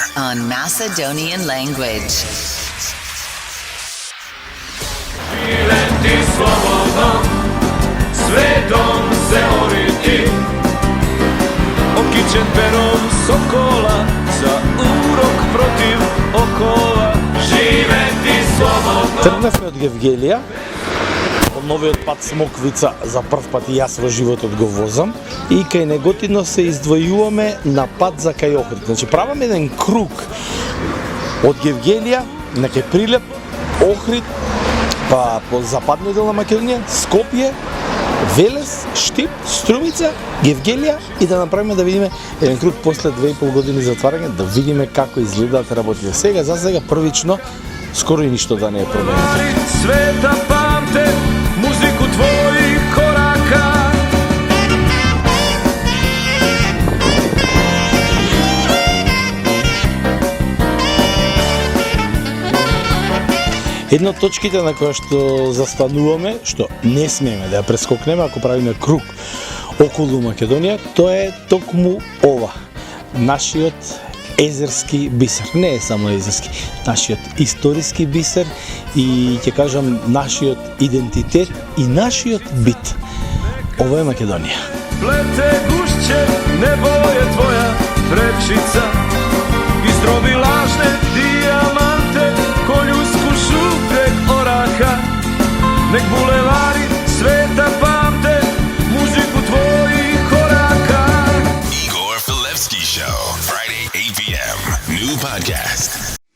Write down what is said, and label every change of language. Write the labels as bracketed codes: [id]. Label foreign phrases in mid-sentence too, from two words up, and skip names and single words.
[en] On Macedonian language. [sr] Živeti slobodno, svetom se oriti, okićen perom sokola, za urok protiv okola. Živeti slobodno. [mk] Тргнавме од Гевгелија, од новиот пат Смоквица, за прв пат и јас во животот го возам, и кај Неготино се издвојуваме на пат за кај Охрид. Значи правам еден круг од Гевгелија на кај Прилеп, Охрид, па по западниот дел на Македонија, Скопје, Велес, Штип, Струмица, Гевгелија и да направиме да видиме еден круг после 2,5 години затварање, да видиме како изгледаат работите. Сега, за сега првично, скоро и ништо да не е променето. [sr] Sveta pamte muziku tvojih koraka. [mk] Една од точките на која што застануваме, што не смееме да ја прескокнеме ако правиме круг околу Македонија, тоа е токму ова. Нашиот езерски бисер. Не е само езерски, нашиот историски бисер и ќе кажам нашиот идентитет и нашиот бит. Ова е Македонија. [sr] Plete gušće, nebo je tvoja prečica, izdrobi lažne dijamante, ko ljusku šupljeg oraha. Nek bulevari sveta pamte muziku tvojih koraka. [en] Igor Filevski Show, Friday, 8 p.m. New podcast.